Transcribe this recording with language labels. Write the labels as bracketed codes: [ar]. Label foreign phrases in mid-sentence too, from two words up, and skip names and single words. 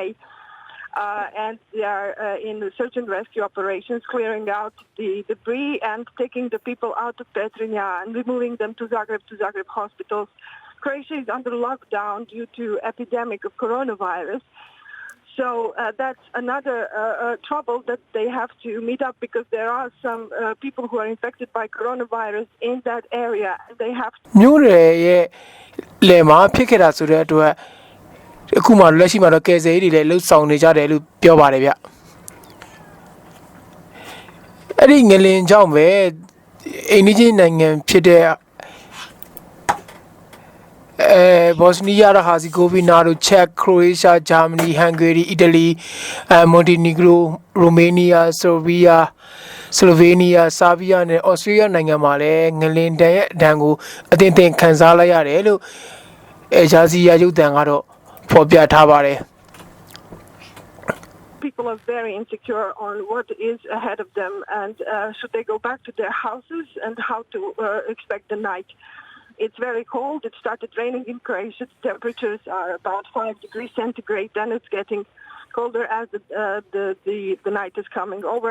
[en] And they are in the search and rescue operations, clearing out the debris and taking the people out of Petrinja and removing them to Zagreb hospitals. Croatia is under lockdown due to epidemic of coronavirus. So that's another trouble that they have to meet up, because there are some people who are infected by coronavirus in that area. They have to... [my] မြို့ရဲ့လေမှာဖြစ်ခဲ့တာဆိုတဲ့အတွက်အခုမှလက်ရှိမှာတော့ကယ်ဆယ်ရေးတွေလည်းလှုပ်ဆောင်နေကြတယ်လို့ပြောပါတယ်ဗျ ။အဲ့ဒီငလင်ကြောင့်ပဲအိန္ဒိယနိုင်ငံဖြစ်တဲ့ဘော့စနီးယား၊ ဟာဇီဂိုဗီနာတို့၊ချက်၊ခရိုအေးရှား၊ဂျာမနီ၊ဟန်ဂေရီ၊အီတလီ၊မွန်တီနီဂရို၊ရိုမေးနီးယား၊ဆလိုဗီးယား၊ဆာဗီးယားနဲ့ဩစတြေးလျနိုင်ငံမှာလည်းငလင်တန်ရဲ့အဒဏ်ကိုအသင့်ခံစားလိုက်ရတယ်လို့ဂျာစီယာရုပ်သံကတော့ဖော်ပြထားပါတယ် [en] People are very insecure on what is ahead of them, and should they go back to their houses and how to expect the night. It's very cold. It started raining in Croatia. The temperatures are about 5 degrees centigrade. Then it's getting colder as the night is coming over.